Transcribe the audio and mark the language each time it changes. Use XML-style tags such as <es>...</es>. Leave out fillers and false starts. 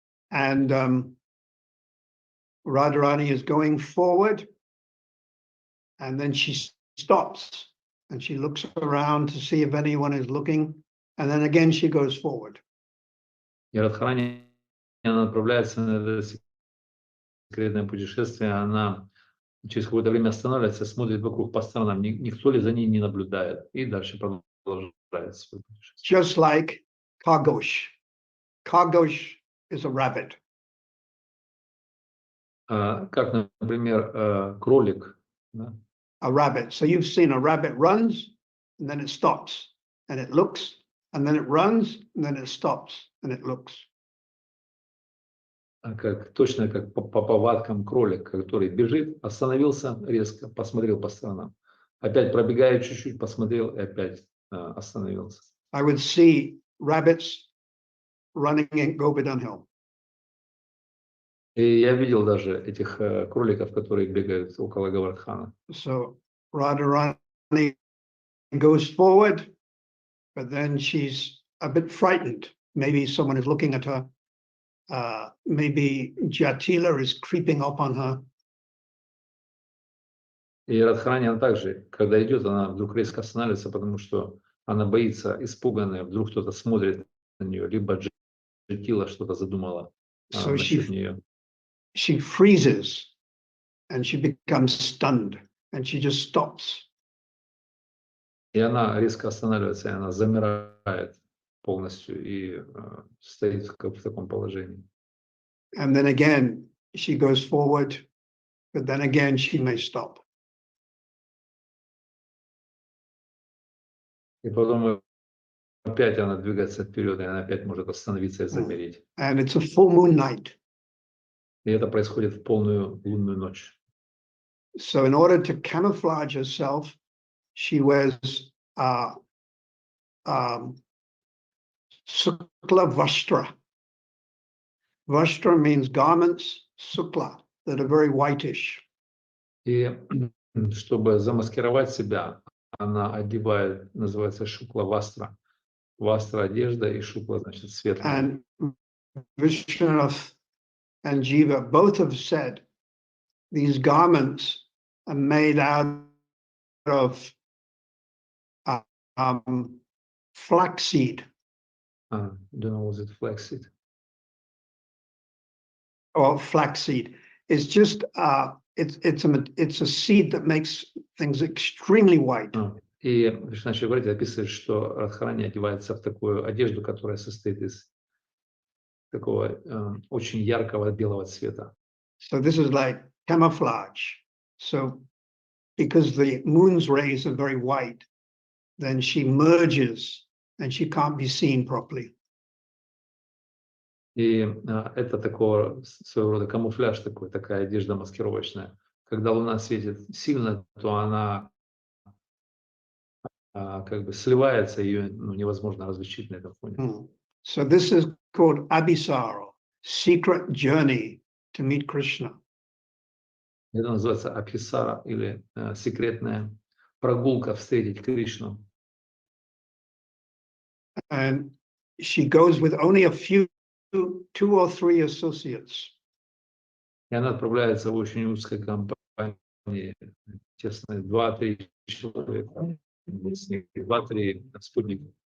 <en>And Radharani is going forward, and then she stops and she looks around to see if anyone is looking, and then again she goes forward.</en> <ru>И Радхарани, она отправляется на это секретное путешествие, она через какое-то время останавливается, смотрит вокруг по сторонам, никто ли за ней не наблюдает, и дальше продолжает свое путешествие.</ru> <en>Just like Khagosh. Khagosh is a rabbit.</en> <ru>Как, например, кролик. Да?</ru> <en>A rabbit. So you've seen a rabbit runs, and then it stops, and it looks, and then it runs, and then it stops, and it looks.</en> <ru>Точно как по повадкам кролик, который бежит, остановился резко, посмотрел по сторонам. Опять пробегает чуть-чуть, посмотрел и опять остановился.</ru> <en>I would see rabbits running in Govardhan Hill.</en> <ru>И я видел даже этих кроликов, которые бегают около Говардхана.</ru> <en>So Radharani goes forward, but then she's a bit frightened. Maybe someone is looking at her. Maybe Jatila is creeping up on her.</en> <ru>И Радхарани, она также, когда идет, она вдруг резко останавливается, потому что она боится, испуганная, вдруг кто-то смотрит на нее, либо Джатила что-то задумала</ru> <en>So</en> <ru>насчет нее.</ru> <en>she freezes and she becomes stunned and she just stops.</en> <ru>И она резко останавливается, и она замирает полностью и стоит в таком положении.</ru> <en>And then again, she goes forward, but then again, she may stop.</en> <ru>И потом опять она двигается вперед, и она опять может остановиться и замереть.</ru> <en>And it's a full moon night.</en> <ru>И это происходит в полную лунную ночь.</ru> <en>So in order to camouflage herself, she wears sukla vastra. Vastra means garments, sukla, that are very whitish.</en> <ru>И чтобы замаскировать себя, она одевает, называется шукла вастра. Вастра одежда и шукла, значит, светлая.</ru> <en>And Vishwanath and Jiva both have said these garments are made out of flaxseed. Don't know, was it flaxseed? Or flaxseed. It's just it's a seed that makes things extremely white.</en> <ru>И Вишнаши говорит, описывает, что Радхарани одевается в такую одежду, которая состоит из такого очень яркого белого цвета.</ru> <en>So this is like camouflage. So because the moon's rays are very white, then she merges and she can't be seen properly.</en> <ru>И это такого своего рода камуфляж такой, такая одежда маскировочная. Когда луна светит сильно, то она как бы сливается, ее невозможно различить на этом фоне.</ru> <en>So this is called Abhisara, secret journey to meet Krishna.</en> <ru>Это называется Абхисара или секретная прогулка встретить Кришну.</ru> <en>And she goes with only a few, 2 or 3 associates.</en> <ru>И она отправляется в очень узкой компании, тесной, 2-3 человека, 2-3 спутника.</ru>